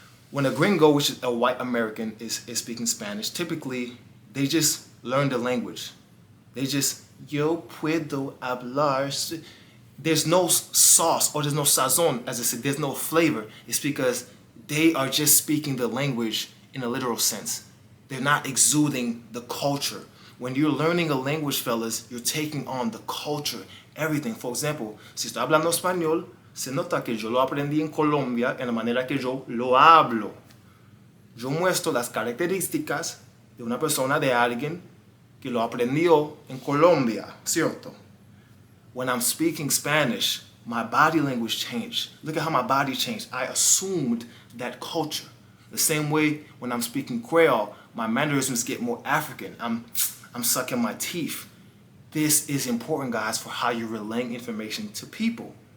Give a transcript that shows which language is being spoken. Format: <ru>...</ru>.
<en>When a gringo, which is a white American, is speaking Spanish, typically they just learn the language. They just,</en> <es>yo puedo hablar.</es> <en>There's no sauce, or there's no sazon, as I said, there's no flavor. It's because they are just speaking the language in a literal sense. They're not exuding the culture. When you're learning a language, fellas, you're taking on the culture, everything.</en> <es>For example, si estoy hablando español, se nota que yo lo aprendí en Colombia en la manera que yo lo hablo. Yo muestro las características de una persona, de alguien que lo aprendió en Colombia, ¿cierto?</es> <en>When I'm speaking Spanish, my body language changed. Look at how my body changed. I assumed that culture. The same way when I'm speaking Creole, my mannerisms get more African. I'm sucking my teeth. This is important, guys, for how you're relaying information to people.</en>